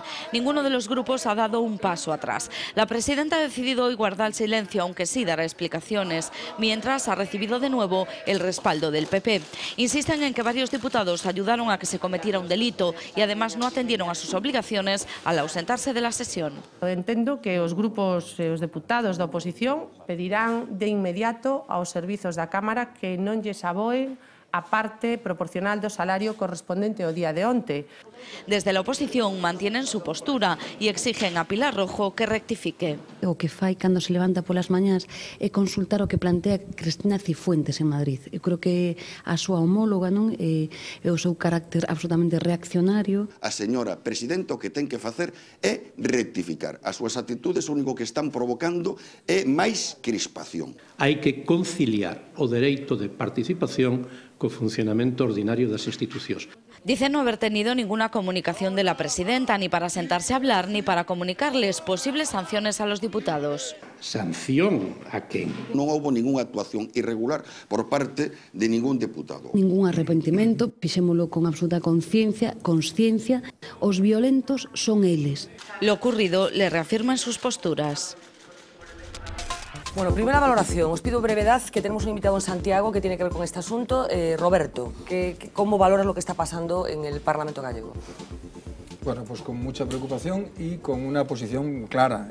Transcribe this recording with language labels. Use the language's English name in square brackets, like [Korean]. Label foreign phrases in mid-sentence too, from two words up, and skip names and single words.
[Spanish] Ninguno de los grupos ha dado un paso atrás. La presidenta ha decidido hoy guardar silencio, aunque sí dará explicaciones, mientras ha recibido de nuevo el respaldo del PP. Insisten en que varios diputados ayudaron a que se cometiera un delito y además no atendieron a sus obligaciones al ausentarse de la sesión. [Galician] Entendo que os grupos e os deputados da oposición pedirán de inmediato aos servizos da Cámara que non lles aboen a parte proporcional do salario correspondente ao día de onte. [Spanish] Desde la oposición mantienen su postura y exigen a Pilar Rojo que rectifique. [Galician] O que fai cando se levanta polas mañás é consultar o que plantea Cristina Cifuentes en Madrid. Eu creo que a súa homóloga non é o seu carácter absolutamente reaccionario. A señora presidenta o que ten que facer é rectificar. As súas actitudes o único que están provocando é máis crispación. Hai que conciliar o dereito de participación co funcionamento ordinario das institucións. [Spanish] Dice no haber tenido ninguna comunicación de la presidenta, ni para sentarse a hablar, ni para comunicarles posibles sanciones a los diputados. [Galician] Sanción a quen? Non houve ninguna actuación irregular por parte de ningún deputado. Ningún arrepentimento, fixémolo con absoluta consciencia. Os violentos son eles. [Spanish] Lo ocurrido le reafirma en sus posturas. Bueno, primera valoración. Os pido brevedad, que tenemos un invitado en Santiago que tiene que ver con este asunto. Roberto, ¿cómo valoras lo que está pasando en el Parlamento gallego? Bueno, pues con mucha preocupación y con una posición clara.